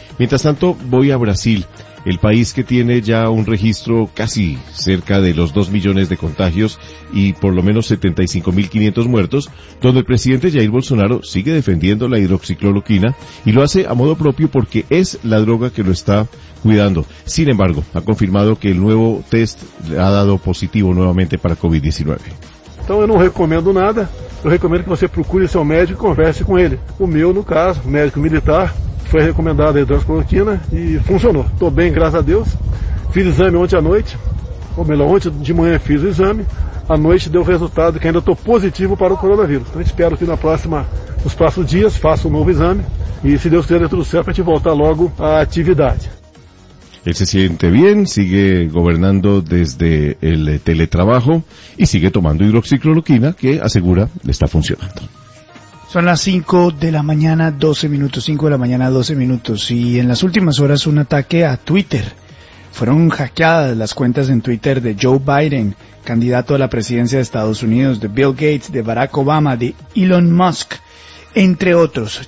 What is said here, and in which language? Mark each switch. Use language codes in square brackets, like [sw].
[es] Mientras tanto, voy a Brasil, el país que tiene ya un registro casi cerca de los 2 millones de contagios y por lo menos 75.500 muertos, donde el presidente Jair Bolsonaro sigue defendiendo la hidroxicloroquina y lo hace a modo propio porque es la droga que lo está cuidando. Sin embargo, ha confirmado que el nuevo test ha dado positivo nuevamente para COVID-19. [pt] Então eu não recomendo nada, eu recomendo que você procure seu médico e converse com ele. O meu, no caso, médico militar, foi recomendado a hidroxicloroquina e funcionou. Estou bem, graças a Deus. Fiz exame ontem à noite, ou melhor, ontem de manhã fiz o exame, à noite deu resultado que ainda estou positivo para o coronavírus. Então espero que nos próximos dias faça um novo exame e, se Deus quiser, tudo certo, para a gente voltar logo à atividade. [es] Él se siente bien, sigue gobernando desde el teletrabajo y sigue tomando hidroxicloroquina, que asegura le está funcionando. Son las 5:12 a.m. Y en las últimas horas un ataque a Twitter. Fueron hackeadas las cuentas en Twitter de Joe Biden, candidato a la presidencia de Estados Unidos, de Bill Gates, de Barack Obama, de Elon Musk, entre otros.